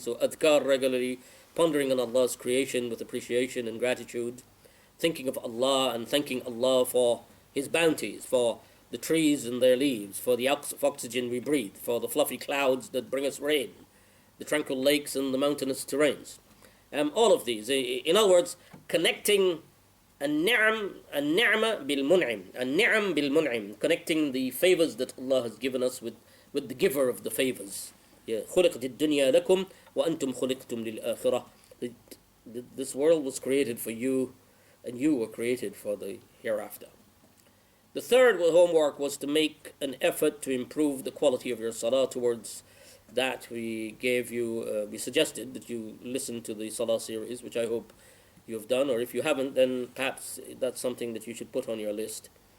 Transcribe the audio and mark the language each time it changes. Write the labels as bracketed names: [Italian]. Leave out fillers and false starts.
[English] So adhkar regularly, pondering on Allah's creation with appreciation and gratitude, thinking of Allah and thanking Allah for His bounties, for the trees and their leaves, for the oxygen we breathe, for the fluffy clouds that bring us rain, the tranquil lakes and the mountainous terrains. All of these, in other words, connecting [Arabic] النعمة بالمنعم, [English] connecting the favors that Allah has given us with the giver of the favors. [Arabic] خلقت الدنيا لكم وأنتم خلقتم للآخرة. [English] This world was created for you, and you were created for the hereafter. The third homework was to make an effort to improve the quality of your salah. Towards that, we gave you, we suggested that you listen to the salah series, which I hope you have done, or if you haven't, then perhaps that's something that you should put on your list.